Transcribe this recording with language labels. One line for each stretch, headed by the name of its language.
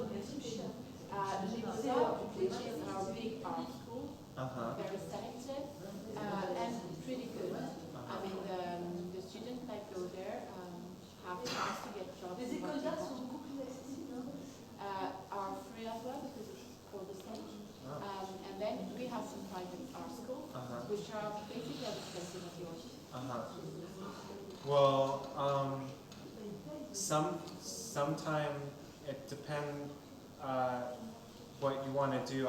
English: Les beaux-arts, which is our big art school, very selective and pretty good. I mean, the students that go there have chance to get jobs.
French: Les écoles d'art sont beaucoup plus accessibles.
English: Are free as well because it's for the stage. And then we have some private art schools, which are basically as expensive as yours. Well, sometime it depends what you want to do.